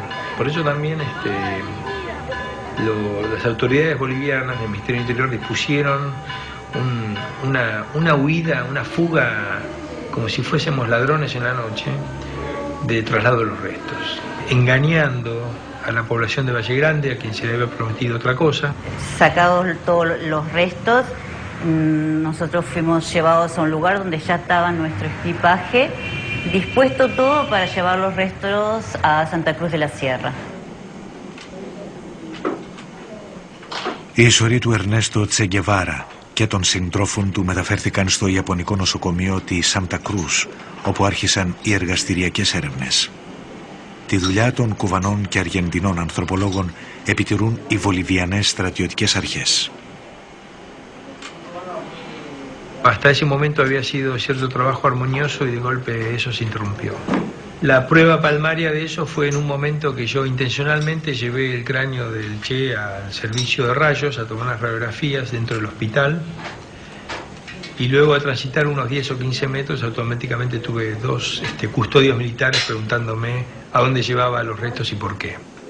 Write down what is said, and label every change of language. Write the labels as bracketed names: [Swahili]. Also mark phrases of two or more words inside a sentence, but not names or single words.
[Spanish] Por eso también las autoridades bolivianas del Ministerio del Interior dispusieron una huida, una fuga, como si fuésemos ladrones en la noche, de traslado de los restos, engañando a la población de Valle Grande, a quien se le había prometido otra cosa. Sacados todos los restos, nosotros fuimos llevados a un lugar donde ya estaba nuestro equipaje, dispuesto todo para llevar los restos a Santa Cruz de la Sierra. [Greek] Η ιστορία του Ερνέστο Τσε Γκεβάρα και των συντρόφων του μεταφέρθηκαν στο Ιαπωνικό νοσοκομείο τη Σάντα Κρούς, όπου άρχισαν οι εργαστηριακές έρευνες. Τη δουλειά των Κουβανών και Αργεντινών ανθρωπολόγων επιτηρούν οι Βολιβιανές στρατιωτικές αρχές. [Spanish] Hasta ese momento había sido cierto trabajo armonioso y de golpe eso se interrumpió. La prueba palmaria de eso fue en un momento que yo intencionalmente llevé el cráneo del Che al servicio de rayos a tomar unas radiografías dentro del hospital y luego a transitar unos 10 o 15 metros automáticamente tuve dos custodios militares preguntándome a dónde llevaba los restos y por qué.